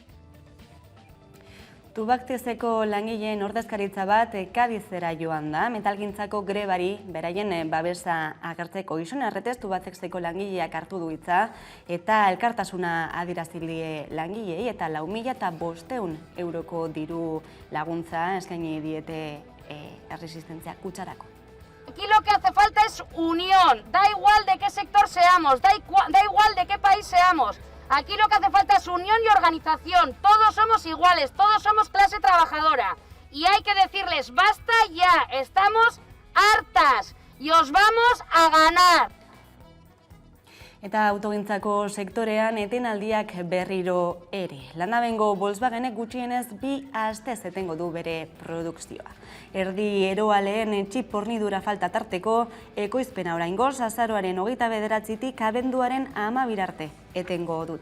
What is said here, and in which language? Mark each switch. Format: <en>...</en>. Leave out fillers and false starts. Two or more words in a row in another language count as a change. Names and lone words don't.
<eu>Tubaktezeko langileen ordezkaritza bat Kadizera joan da, metalgintzako grebari beraien babesa agertzeko. Ixone Arretez Tubaktezeko langileak hartu du hitza eta elkartasuna adierazile langileei eta 4.500 euroko diru laguntza eskaini diete erresistentzia kutxarako.</eu> <es>Aquí lo que hace falta es unión, da igual de qué sector seamos, da igual de qué país seamos. Aquí lo que hace falta es unión y organización, todos somos iguales, todos somos clase trabajadora. Y hay que decirles, basta ya, estamos hartas y os vamos a ganar.</es> <eu>Eta autogintzako sektorean etenaldiak berriro ere. Landabengo Volkswagenek gutxienez 2 astez etengo du bere produkzioa. Erdi eroaleen txip hornidura falta tarteko, ekoizpena oraingoz azaroaren 29tik abenduaren 12 arte etengo dute.</eu>